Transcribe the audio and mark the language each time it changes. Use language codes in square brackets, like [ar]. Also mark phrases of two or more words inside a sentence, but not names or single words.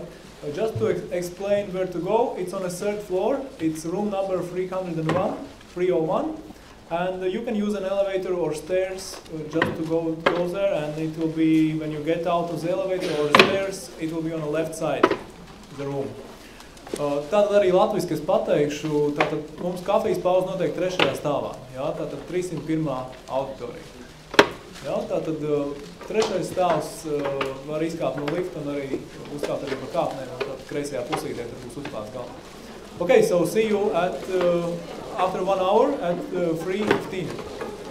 [en] Just to explain where to go, it's on the 3rd floor, it's room number 301, and you can use an elevator or stairs just to go there, and it will be, when you get out of the elevator or stairs, it will be on the left side of the room. [lv] Tātad arī latviski es pateikšu, tātad mums kafijas pauze notiek 3. stāvā, jā, tātad 301. auditorija. Jā, tātad 3. stāvs var izkāpt no lifta un arī uzkāpt arī pa kāpnēm, un tātad kreisajā pusītē tad būs uzklāts galvā. [en] Okay, so see you at after 1 hour at 3:15.